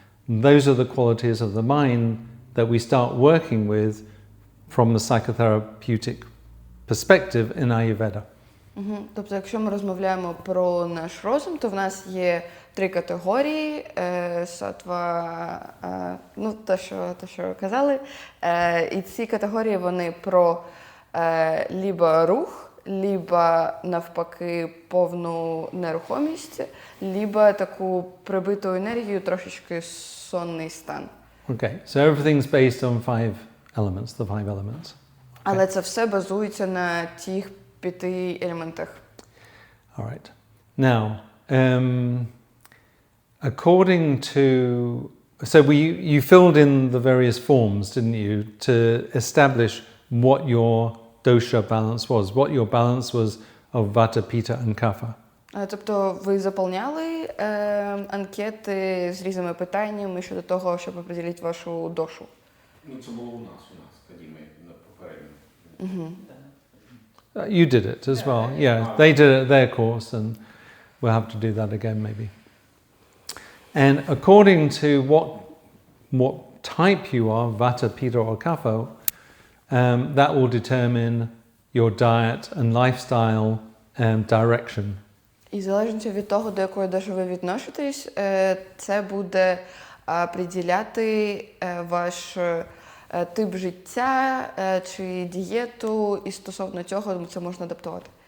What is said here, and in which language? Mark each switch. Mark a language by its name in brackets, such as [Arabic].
[English] Those are the qualities of the mind that we start working with from the psychotherapeutic perspective in Ayurveda. [Ukrainian] Тобто, якщо ми розмовляємо про наш розум, то в нас є 3 категорії. Сатва, ну, те, що казали. І ці категорії, вони про [Russian] либо [Ukrainian] рух, либо навпаки повну нерухомість, либо таку прибиту енергію, трошечки сонний стан. [English] Okay, so everything's based on 5 elements, the 5 elements. [Ukrainian] Але це все базується на тих 5 елементах. [English] All right. Now, according to... So you filled in the various forms, didn't you, to establish what your dosha balance was, what your balance was of vata, pitta and kapha. [Ukrainian] Тобто ви заповняли анкети з різними питаннями щодо того, щоб определити вашу дошу? Ну, це було у нас, тоді ми на попередньому. [English] You did it as well. Yeah, they did it at their course, and we'll have to do that again maybe. And according to what type you are, vata, pitta or kapha, that will determine your diet and lifestyle direction. [Ukrainian] І залежно від того, до якої доші ви відноситесь, це буде приділяти ваш тип життя чи дієту, і стосовно цього це можна адаптувати.